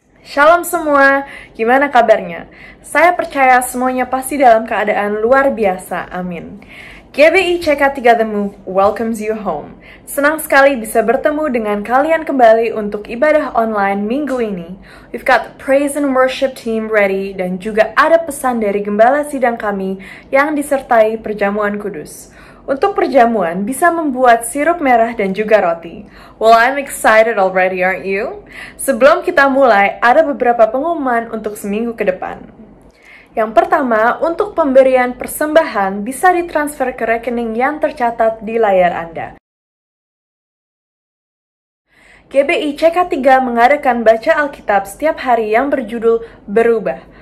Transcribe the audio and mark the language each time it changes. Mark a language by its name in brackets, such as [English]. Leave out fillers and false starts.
[Indonesian] Shalom semua, gimana kabarnya? Saya percaya semuanya pasti dalam keadaan luar biasa, amin. [English] GBI CK3 The Move welcomes you home. [Indonesian] Senang sekali bisa bertemu dengan kalian kembali untuk ibadah online minggu ini. [English] We've got the praise and worship team ready [Indonesian] dan juga ada pesan dari gembala sidang kami yang disertai perjamuan kudus. Untuk perjamuan bisa membuat sirup merah dan juga roti. [English] Well, I'm excited already, aren't you? [Indonesian] Sebelum kita mulai, ada beberapa pengumuman untuk seminggu ke depan. Yang pertama, untuk pemberian persembahan bisa ditransfer ke rekening yang tercatat di layar Anda. GBI CK3 mengadakan baca Alkitab setiap hari yang berjudul Berubah.